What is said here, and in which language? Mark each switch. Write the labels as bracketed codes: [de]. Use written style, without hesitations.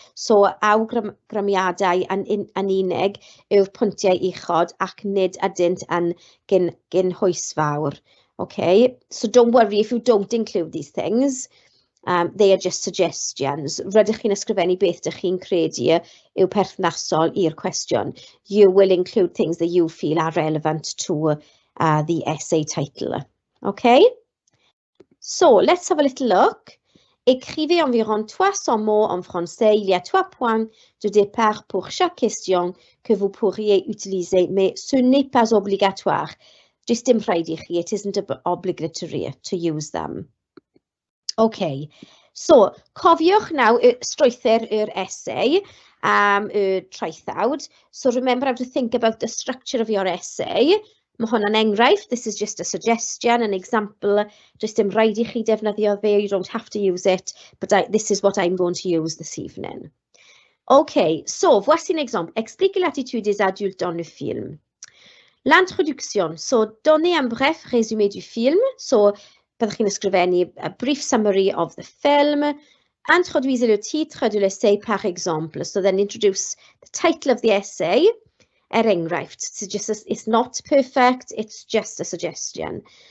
[cy] So, awgrymiadau yn unig yw'r pwyntiau uchod ac nid ydynt yn gynhwysfawr, okay? [en] So, don't worry if you don't include these things. They are just suggestions. [cy] Rydych chi'n ysgrifennu beth ydych chi'n credu yw perthnasol i'r cwestiwn. [en] You will include things that you feel are relevant to the essay title. Okay? So, let's have a little look. [fr] Écrivez environ 300 mots en français. Il y a 3 points de départ pour chaque question que vous pourriez utiliser, mais ce n'est pas obligatoire. [cy] Just dim rhaid I chi, [en] it isn't obligatory to use them. [cy] OK, so cofiwch now strwythyr yr essay, y traethawd. [en] So remember how to think about the structure of your essay. [cy] Mae hwnna'n enghraifft, [en] this is just a suggestion, an example, [cy] just dim rhaid I chi defnyddio fe, [en] you don't have to use it, but this is what I'm going to use this evening. [fr] OK, so voici un exemple. Expliquez l'attitude des adultes dans le film. L'introduction, [en] so [fr] donnez un bref résumé du film, [en] so [cy] byddwch chi'n ysgrifennu [en] a brief summary of the film, [fr] introduisez le titre de l'essai par exemple, [en] so then introduce the title of the essay, enghraifft, it's not perfect, it's just a suggestion.